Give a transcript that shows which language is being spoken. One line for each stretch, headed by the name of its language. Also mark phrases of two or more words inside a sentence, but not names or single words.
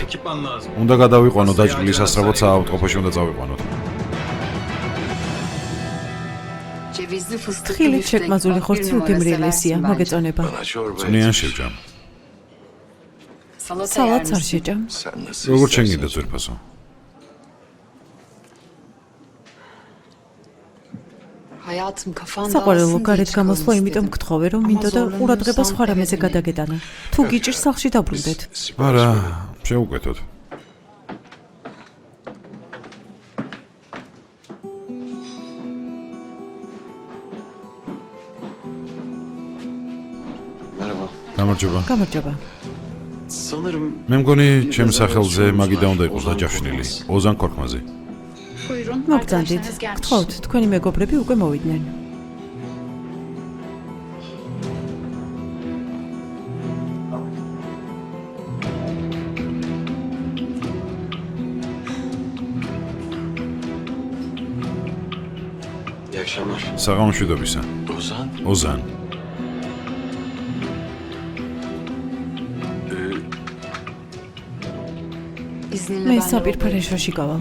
Georgian: უნდა გადავიყვანო დაჭრილი სასწრაფოდ საავადმყოფოში უნდა წავიყვანოთ. თხილით შეკმაზული ხორცი უგემრიელესია, მოგეწონება. წვნიან შევჭამ. სალატს არ შეჭამ. როგორ შენ გინდა ძვირფასო?
Turkish: Hayatım kafan
Georgian: საყვარელო გარეთ გამოსვლა, იმიტომ გთხოვე, რომ მინდოდა ყურადღება სხვა რამეზე გადაგეტანა. თუ გიჭირს სახლში დაბრუნდეთ. არა, შევუკეთოთ.
Turkish: Merhaba.
Georgian: გამარჯობა. გამარჯობა.
Turkish: Sanırım
Georgian: მე მგონი ჩემ სახელზე მაგიდა უნდა იყოს დაჯავშნილი. ოზან ქორქმაზე.
Turkish: Buyurun.
Georgian: მოგწანდით. გთხოვთ, თქვენი მეგობრები უკვე მოვიდნენ.
Turkish: iyi akşamlar.
Georgian: საღამოშვიდობისა. Ozan. ოზან.
Turkish: İzninle
Georgian: მე
Turkish: ben de
Georgian: საპირფარეშოში გავალ.